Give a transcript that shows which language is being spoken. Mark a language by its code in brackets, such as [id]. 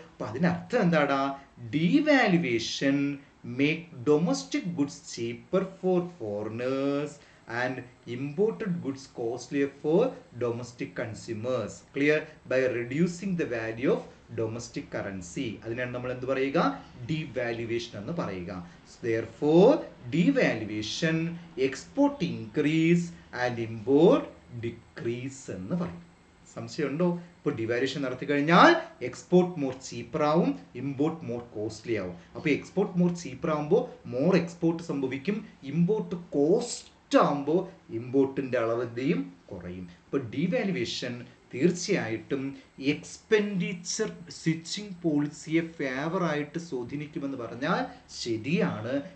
[ml] അപ്പൊ അതിനർത്ഥം എന്താടാ? [en] Devaluation make domestic goods cheaper for foreigners and imported goods costlier for domestic consumers. Clear? By reducing the value of domestic currency. [ml] അതിനാണ് നമ്മൾ എന്ത് പറയുക? devaluation എന്ന് പറയുക. [en] Therefore devaluation export increase and import decrease [ml] എന്ന് പറയും. സംശയമുണ്ടോ? ഇപ്പോൾ ഡിവാലുവേഷൻ നടത്തി കഴിഞ്ഞാൽ എക്സ്പോർട്ട് മോർ ചീപ്പർ ആവും, ഇമ്പോർട്ട് മോർ കോസ്റ്റ്ലി ആവും. അപ്പോൾ എക്സ്പോർട്ട് മോർ ചീപ്പർ ആവുമ്പോൾ മോർ എക്സ്പോർട്ട് സംഭവിക്കും. ഇമ്പോർട്ട് കോസ്റ്റ് ആകുമ്പോൾ ഇമ്പോർട്ടിന്റെ അളവ് എന്തെയും കുറയും. അപ്പോൾ ഡിവാലുവേഷൻ തീർച്ചയായിട്ടും എക്സ്പെൻഡിച്ചർ സ്വിച്ചിങ് പോളിസിയെ ഫേവറായിട്ട് സ്വാധീനിക്കുമെന്ന് പറഞ്ഞാൽ ശരിയാണ്.